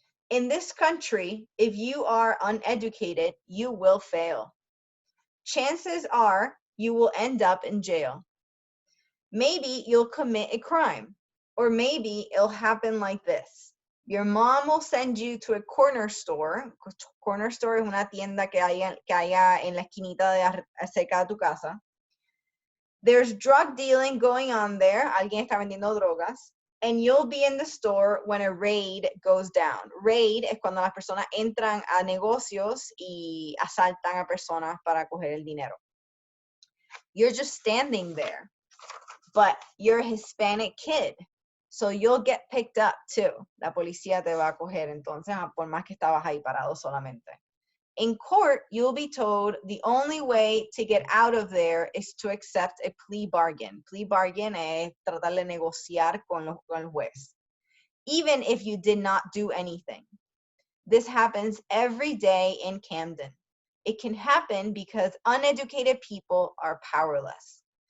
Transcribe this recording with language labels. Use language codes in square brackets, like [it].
[en] In this country, if you are uneducated, you will fail. Chances are you will end up in jail. Maybe you'll commit a crime, or maybe it'll happen like this. Your mom will send you to a corner store. [es] Corner store es una tienda que haya en la esquinita cerca de tu casa. [en] There's drug dealing going on there. [es] Alguien está vendiendo drogas. [en] And you'll be in the store when a raid goes down. [es] Raid es cuando las personas entran a negocios y asaltan a personas para coger el dinero. [en] You're just standing there, but you're a Hispanic kid, so you'll get picked up too. [es] La policía te va a coger, entonces, por más que estabas ahí parado solamente. [en] In court, you'll be told the only way to get out of there is to accept a plea bargain. [es] Plea bargain es tratar de negociar con el juez, [en] even if you did not do anything. This happens every day in Camden. It can happen because uneducated people are powerless.